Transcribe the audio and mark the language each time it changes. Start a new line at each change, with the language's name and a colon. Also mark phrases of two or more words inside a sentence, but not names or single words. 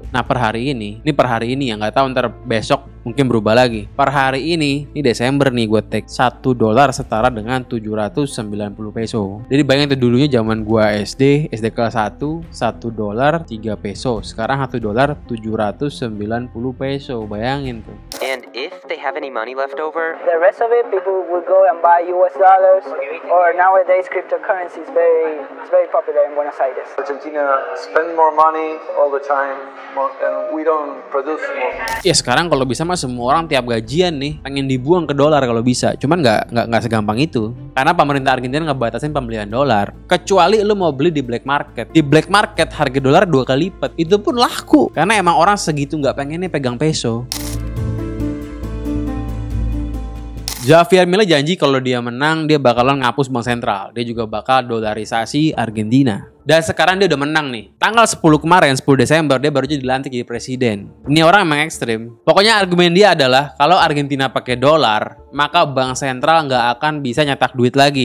Indonesian: Nah per hari ini ya nggak tahu ntar besok mungkin berubah lagi. Per hari ini Desember nih gue take $1 setara dengan 790 peso. Jadi bayangin tuh dulunya zaman gue SD kelas 1 $1 3 peso. Sekarang $1 790 peso. Bayangin tuh.
English: And if they have any money left over? The rest of it, people will go and buy US dollars, or nowadays cryptocurrency is very popular in Buenos Aires. Argentina spend more money all the time, and we don't produce more.
Indonesian: Ya sekarang kalau bisa mah semua orang tiap gajian nih pengen dibuang ke dolar kalau bisa. Cuman nggak segampang itu. Karena pemerintah Argentina ngebatasin pembelian dolar. Kecuali lu mau beli di
English: black market.
Indonesian: Di
English: black market
Indonesian: harga dolar 2 kali lipat. Itu pun laku. Karena emang orang segitu nggak pengennya pegang peso. Javier Milei janji kalau dia menang dia bakalan ngapus bank sentral. Dia juga bakal dolarisasi Argentina. Dan sekarang dia udah menang nih. Tanggal 10 kemarin, 10 Desember, dia baru aja dilantik jadi presiden. Ini orang emang ekstrim. Pokoknya argumen dia adalah, kalau Argentina pakai dolar, maka bank sentral nggak akan bisa nyetak duit lagi.